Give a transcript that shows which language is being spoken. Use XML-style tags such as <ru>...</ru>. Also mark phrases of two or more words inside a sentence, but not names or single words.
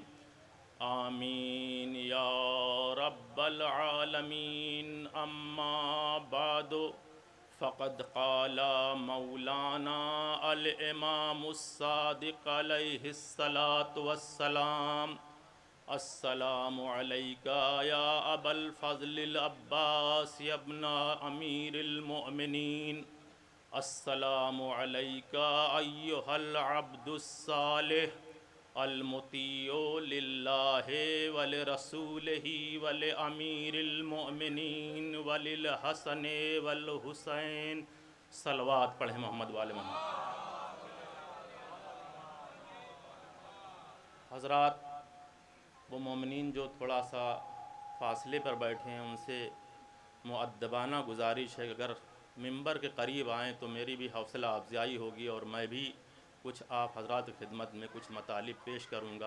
<ar>آمين يا رب العالمين. أما بعد فقد قال مولانا الإمام الصادق عليه الصلاة والسلام. السلام عليك يا أبا الفضل العباس يا ابن أمير المؤمنين. السلام عليك أيها العبد الصالح المطيع لله ولرسوله ولأمير المؤمنين وللحسن والحسين.</ar> <ur>صلوات پڑھے محمد و آل محمد. حضرات وہ مومنین جو تھوڑا سا فاصلے پر بیٹھے ہیں ان سے مؤدبانہ گزارش ہے کہ اگر منبر کے قریب آئیں تو میری بھی حوصلہ افزائی ہوگی اور میں بھی کچھ آپ حضرات کی خدمت میں کچھ مطالب پیش کروں گا.</ur>